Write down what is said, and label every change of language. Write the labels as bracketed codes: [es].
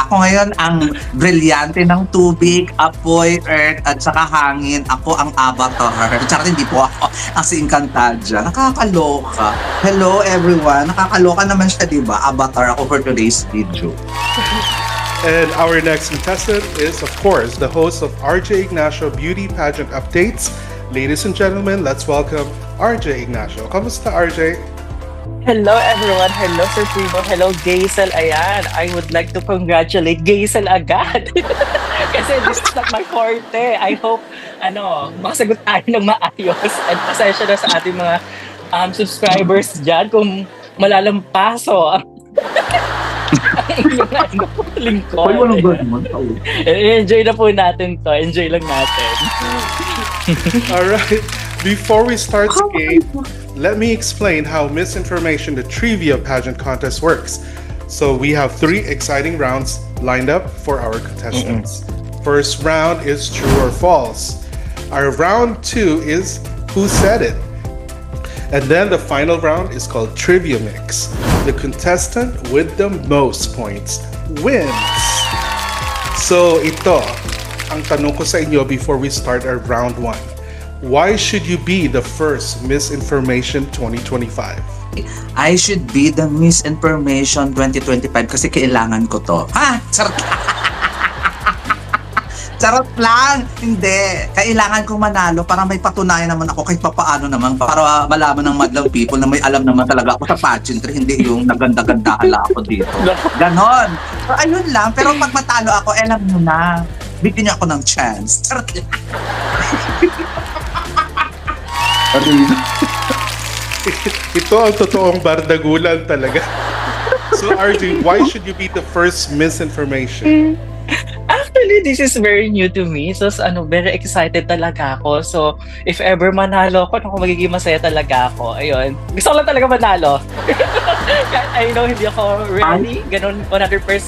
[tl] Ako ngayon ang brilyante ng tubig, apoy, earth, at saka hangin. Ako ang avatar. Charot, hindi po ako ang si Encantadia. Nakakaloka. [en] Hello everyone. [tl] Nakakaloka naman siya, diba? [en] Avatar ako for today's video. And our next contestant is, of course, the host of RJ Ignacio Beauty Pageant Updates. Ladies and gentlemen, let's welcome RJ Ignacio. Kamusta, RJ? Hello everyone, hello Sir Primo, hello Gazel. Ayan, I would like to congratulate Gazel agad. Kasi this is not my forte. I hope, [tl] makasagot tayo ng maayos. At pasensya na sa ating mga subscribers dyan kung malalampaso ang inyong lingkod. Enjoy na po natin to. Enjoy lang natin. [en] Alright, before we start the game, let me explain how Miss Information, the trivia pageant contest works. So we have three exciting rounds lined up for our contestants. First round is true or false. Our round 2 is who said it. And then the final round is called Trivia Mix. The contestant with the most points wins. So [tl] ito, ang tanong ko sa inyo [en] before we start our round 1. Why should you be the first Miss Information 2025? I should be the Miss Information 2025 [tl] kasi kailangan ko to. [en] Ha? Charot lang. [tl] Charot lang. Hindi. Kailangan kong manalo para may patunayan naman ako kahit papaano naman para malaman ng madlang people na may alam naman talaga ako sa pageantry. Hindi yung naganda-ganda hala ako dito. Ganon. So, ayun lang. Pero pag matalo ako, alam nyo na. Bigyan niyo ako ng chance. Charot lang. Ito ang totoong bardagulan talaga. [en] So RJ, why should you be the first Misinformation? Actually, this is very new to me. [tl] So, [en] very excited [tl] talaga ako. So, if ever manalo ako, magiging masaya talaga ako. Ayun. Gusto ko lang talaga manalo. [en] I know [tl] hindi ako ready, ganun 100%.